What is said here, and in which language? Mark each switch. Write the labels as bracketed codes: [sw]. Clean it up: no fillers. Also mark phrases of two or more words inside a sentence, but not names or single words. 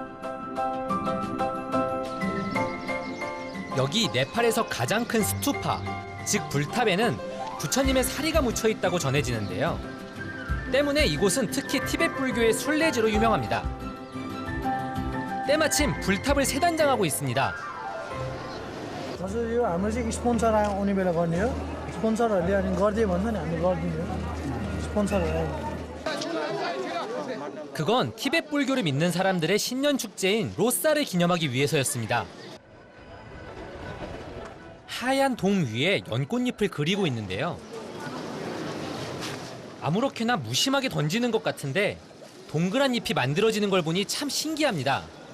[ko] 여기 네팔에서 가장 큰 스투파, 즉 불탑에는 부처님의 사리가 묻혀 있다고 전해지는데요. 때문에 이곳은 특히 티베트 불교의 순례지로 유명합니다. 때마침 불탑을 세 단장하고 있습니다. [ne] हजुर यो हाम्रो चाहिँ स्पोन्सर आउने बेला गर्ने हो स्पोन्सरहरूले अनि गरिदियो भन्छ नि हामी गरिदिने हो स्पोन्सरहरू [ko] 그건 티베트 불교를 믿는 사람들의 신년 축제인 로사를 기념하기 위해서였습니다. 하얀 돔 위에 연꽃잎을 그리고 있는데요. 아무렇게나 무심하게 던지는 것 같은데 동그란 잎이 만들어지는 걸 보니 참 신기합니다.